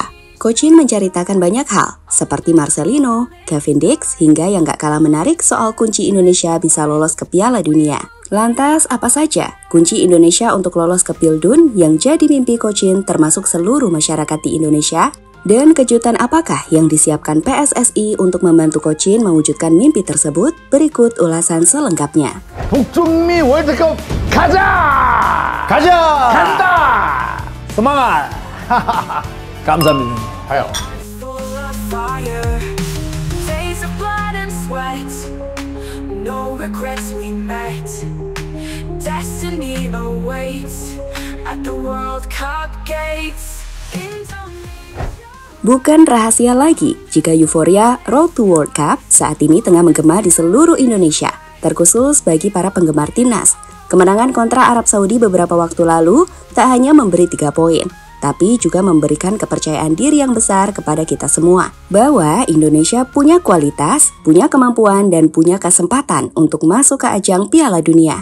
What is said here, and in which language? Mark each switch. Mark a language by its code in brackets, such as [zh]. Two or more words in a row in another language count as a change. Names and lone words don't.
[id] Coach Shin menceritakan banyak hal, seperti Marcelino, Kevin Dix, hingga yang gak kalah menarik soal kunci Indonesia bisa lolos ke Piala Dunia. Lantas, apa saja kunci Indonesia untuk lolos ke Pildun yang jadi mimpi Coach Shin termasuk seluruh masyarakat di Indonesia? Dan kejutan apakah yang disiapkan PSSI untuk membantu Coach Shin mewujudkan mimpi tersebut? Berikut ulasan selengkapnya. [ko] 북중미 월드컵 가자! 가자! 간다! semangat! 감사합니다. 가요. [en] No regrets we met. Destiny awaits at the World Cup gates. [id] Bukan rahasia lagi jika euforia [en] Road to World Cup [id] saat ini tengah menggema di seluruh Indonesia, terkhusus bagi para penggemar timnas. Kemenangan kontra Arab Saudi beberapa waktu lalu tak hanya memberi 3 poin, tapi juga memberikan kepercayaan diri yang besar kepada kita semua, bahwa Indonesia punya kualitas, punya kemampuan, dan punya kesempatan untuk masuk ke ajang Piala Dunia.